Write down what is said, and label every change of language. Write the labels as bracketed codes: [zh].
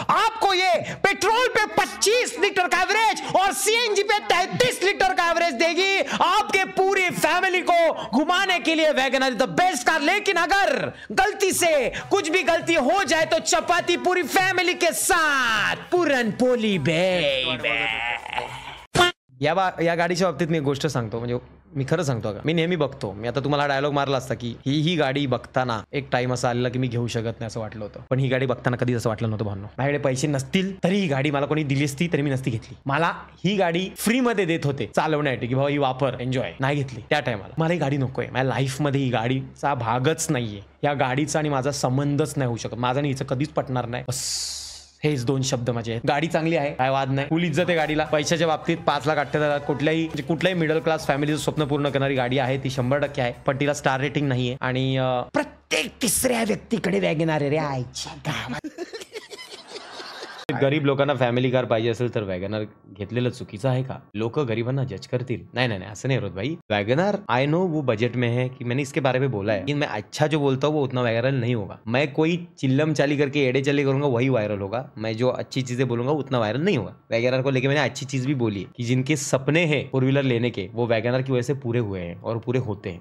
[hi] आपको ये पेट्रोल पे 25 लीटर का एवरेज और सीएनजी पे 33 लीटर का एवरेज देगी. आपके पूरी फैमिली को घुमाने के लिए वैगनआर द बेस्ट कार. लेकिन अगर गलती से कुछ भी गलती हो जाए तो चपाती पूरी फैमिली के साथ. पुरन पोली बेबी. [mr] या गाडीच्या बाबतीत मी एक गोष्ट सांगतो. म्हणजे मी खरं सांगतो का, मी नेहमी बघतो. मी आता तुम्हाला डायलॉग मारला असता की ही गाडी बघताना एक टाइम असा आलेला की मी घेऊ शकत नाही असं वाटलं होतं. पण ही गाडी बघताना कधीच असं वाटलं नव्हतं भावनो. माझ्याकडे पैसे नसतील तरी ही गाडी मला कोणी दिली असती तरी मी नसती घेतली. मला ही गाडी फ्री मध्ये देत होते चालवण्यासाठी की भाऊ ही वापर एन्जॉय. नाही घेतली त्या टायमाला. मला ही गाडी नकोय. माझ्या लाईफ मध्ये ही गाडीचा भागच नाहीये. या गाडीचा आणि माझा संबंधच नाही होऊ शकत. माझा आणि हिचं कधीच पटणार नाही. बस हेच 2 शब्द माझे आहेत. गाडी चांगली आहे, काय वाद नाही. फुल इज्जत आहे गाडीला. पैशाच्या बाबतीत 5,38,000 कुठल्याही मिडल क्लास फॅमिलीचं स्वप्न पूर्ण करणारी गाडी आहे ती. 100% आहे. पण तिला स्टार रेटिंग नाहीये. आणि प्रत्येक तिसऱ्या व्यक्तीकडे वॅगनआर रे आईच्या गावात. गरीब लोकांना फॅमिली कार पाहिजे असेल तर वॅगनआर घेतलेलं चुकीचं आहे का? लोक गरीबांना जज करतील. [hi] नहीं असं नहीं [mr] रोहित भाई. [hi] वैगनआर [en] I know [hi] वो बजट में है कि मैंने इसके बारे में बोला है, लेकिन मैं अच्छा जो बोलता हूँ वो उतना वायरल नहीं होगा. मैं कोई चिल्लम चाली करके एड़े चले करूंगा वही वायरल होगा. मैं जो अच्छी चीजें बोलूंगा उतना वायरल नहीं होगा. वैगनआर को लेके मैंने अच्छी चीज भी बोली है कि जिनके सपने हैं 4 व्हीलर लेने के वो वैगनआर की वजह से पूरे हुए हैं और पूरे होते हैं.